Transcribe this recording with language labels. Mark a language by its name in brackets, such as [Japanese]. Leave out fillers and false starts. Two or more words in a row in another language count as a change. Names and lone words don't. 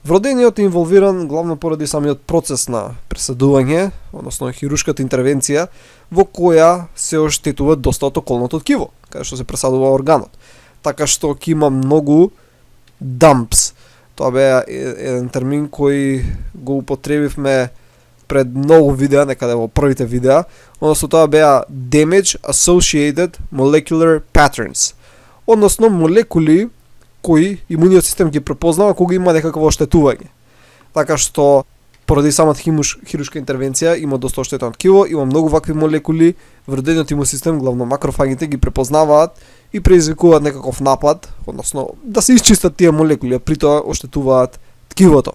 [Macedonian] Вродениот е инволвиран главно поради самиот процес на пресадување, односно хируршката интервенција, во која се оштетува доста од околното ткиво, каде што се пресадува органот. Така што ќе има многу dumps. Тоа беа еден термин кој го употребивме пред многу видеа, некаде во првите видеа, односно тоа беа [English] damage associated molecular patterns, [Macedonian] односно молекули кои имуниот систем ги препознава кога има некакво оштетување. Така што поради самата хируршка интервенција има доста оштетено ткиво, има многу вакви молекули, вродениот имун систем, главно макрофагите, ги препознаваат и предизвикуваат некаков напад, односно да се исчистат тие молекули, а при тоа оштетуваат ткивото.